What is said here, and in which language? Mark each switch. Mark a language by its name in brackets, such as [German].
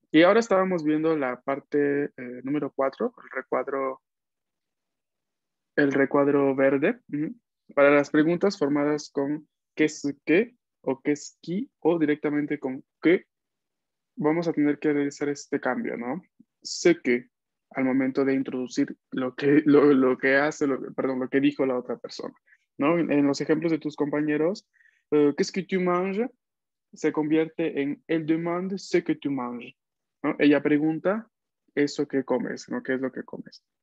[Spanish] Y ahora estábamos viendo la parte número 4, el recuadro verde, para las preguntas formadas con qué es qué o qué es qui o directamente con qué, vamos a tener que realizar este cambio, ¿no? Sé que al momento de introducir lo que hace, perdón, lo que dijo la otra persona, ¿no? En los ejemplos de tus compañeros, [French] qu'est-ce que tu manges? [Spanish] Se convierte en [French] elle demande ce que tu manges, ¿no? [Spanish] Ella pregunta eso que comes, ¿no? ¿Qué es lo que comes?